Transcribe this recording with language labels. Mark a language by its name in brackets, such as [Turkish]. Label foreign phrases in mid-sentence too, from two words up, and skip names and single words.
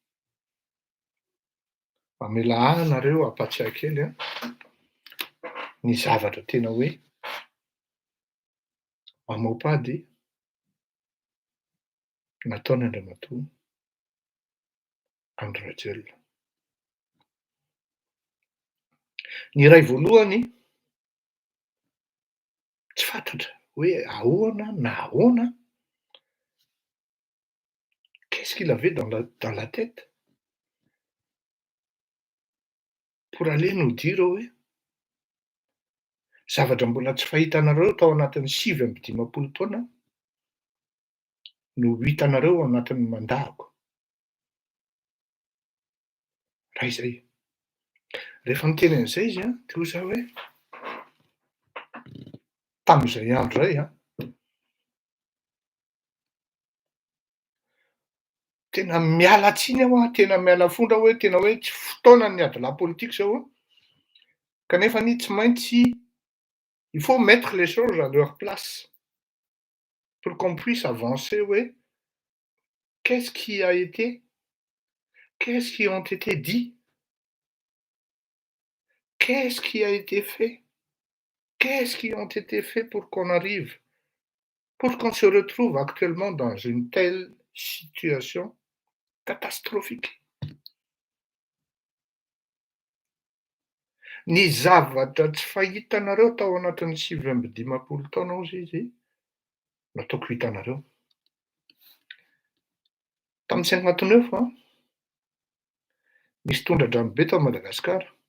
[Malagasy] Mamela ahy nareo ampatsiahy kely ny zavatra tena hoe mamaopady nataony Andriamatoa Andry Rajoelina. Ny iray voalohany tsy fantatra hoe ahoana na ahoana, [French] qu'est-ce qu'il avait dans la tête pour aller nous dire [Malagasy] hoe zavatra mbola tsy fahitanareo tao anatin'ny 9 taona no hitanareo ao anatin'ny mandahako. Raha izay. Rehefa niteny an'izay izy dia hoy izaho hoe tamin'izay andro izay tena miala tsiny aho tena miala fondra hoe tena hoe tsy fotoana ny ady [French] la politique [Malagasy] zao kanefa ny tsy maintsy [French] il faut mettre les choses à leur place pour qu'on puisse avancer hoe qu'est-ce qui a été, qu'est-ce qui ont été dit, qu'est-ce qui a été fait, qu'est-ce qui ont été fait pour qu'on arrive, pour qu'on se retrouve actuellement dans une telle situation catastrophique. [Malagasy] Ny zavatra tsy fahitanareo tao anatin'ny 9 taona ozy izy nataoko hitanareo. Tamin'ny 59 nisy tondra-drano be tao Madagasikara.